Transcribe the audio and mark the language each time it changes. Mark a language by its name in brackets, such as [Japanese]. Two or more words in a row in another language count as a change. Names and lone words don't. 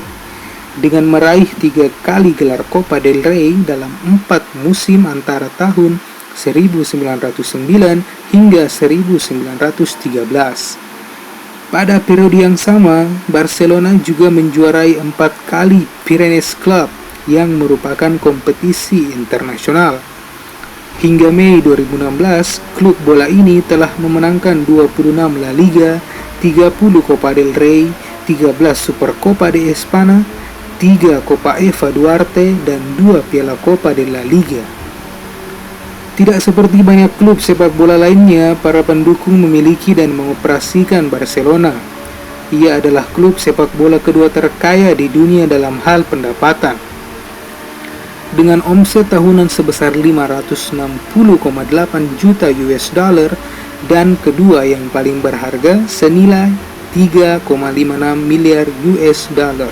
[Indonesian] Dengan meraih 3 kali gelar Copa del Rey dalam 4 musim antara tahun 1909 hingga 1913. Pada periode yang sama, Barcelona juga menjuarai 4 kali Pyrenees Club yang merupakan kompetisi internasional. Hingga Mei 2016, klub bola ini telah memenangkan 26 La Liga, 30 Copa del Rey, 13 Supercopa de España, 3 Copa Eva Duarte, dan 2 Piala Copa de la Liga. Tidak seperti banyak klub sepak bola lainnya, para pendukung memiliki dan mengoperasikan Barcelona. Ia adalah klub sepak bola kedua terkaya di dunia dalam hal pendapatan. Dengan omset tahunan sebesar 560,8 juta [English] US dollar [Indonesian] dan kedua yang paling berharga senilai 3,56 miliar [English] US dollar.